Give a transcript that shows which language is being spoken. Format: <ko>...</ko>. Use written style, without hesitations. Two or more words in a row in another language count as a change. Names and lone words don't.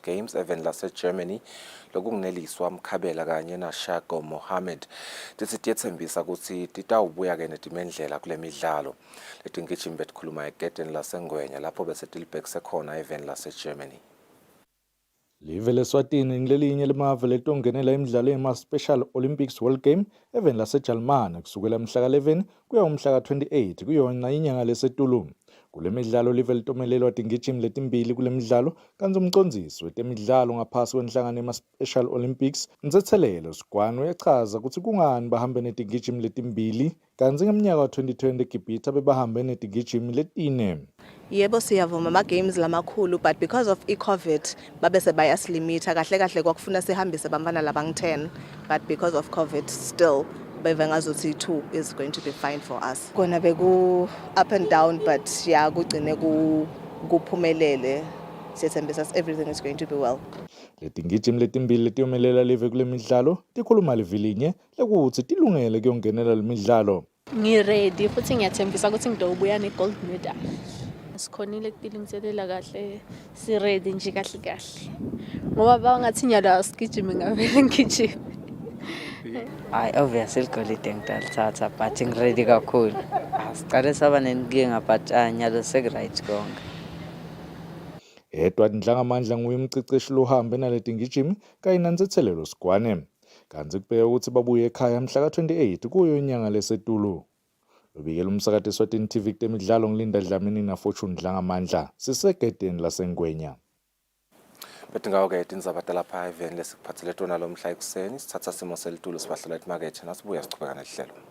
<ss>Games eveni lase-Germany lokungineliswa Mkhabela kanye naShago Mohammed tithi tiyethembisa ukuthi titawubuya-ke netimendlela kule midlalo letingijimi betikhuluma egedeni laseNgwenya lapho bese tilibhekise khona eveni lase-Germany. Live leSwatini ngilelinye lemave letongenela imidlalo yema-Special Olympics World Game eveni laseJalimane kusukela mhla ka-11 kuya umhla ka-28 kuyona inyanga lesetulu. Kule midlalo live litomelelwa tingijimi letimbili kule midlalo kanti umcondzisi wetemidlalo ngaphasi kwenhlangano yema-Special Olympics Mtsethelelo Sigwani uyachaza ukuthi kungani bahambe netingijimi letimbili kanti ngeminyaka wa-2020 eGibhithe bebahambe netingijimi letine. Yebo siyavuma ama-games lamakhulu</ss> <en>but because of</en> <ss>i-COVID babese bayasilimita kahle kahle kwakufuna sihambise bantwana labangu-10</ss> <en>but because of COVID still</en> <ss>beve ngazuthi 2</ss> <en>is going to be fine for us.</en> <ss>Kona beku</ss> <en>up and down but yeah</en> <ss>kugcine kuphumelele siyethembisa</ss> <en>everything is going to be well.</en> <ss>Letingijimi letimbili letiyomelela live kule midlalo tikhuluma livilinye lekuthi tilungele kuyongenela le midlalo. Ngiready futhi ngiyathembisa ukuthi ngidowubuya ne-</ss> <en>gold medal.</en> <ss>Sikhonile kutilungiselela kahle si ready nje kahle kahle ngoba bangathi nyala sigijime ngavele ngijime. Obviously igolide ngidalithatha but ngiready kakhulu. Sicale saba nenkinga but nyalo sekuright konke. Edward Ndlangamandla nguye umceceshi lohambe naletingijimi kanye naNtsethelelo Sigwane. Kanti kubeka ukuthi babuye ekhaya mhla ka-28 kuyo inyanga lesetulu. Lobikela umsakati Eswatini TV kutemidlalo ngilinda Dlamini na Fortune Ndlangamandla sisegedeni laseNgwenya. Betingawo-ke tindzaba talapha eveni lesikuphathele tona lo mhla ekuseni sithatha simo selitulo sibahlela etimakethe nasibuya sichubeka nehlelo.</ss>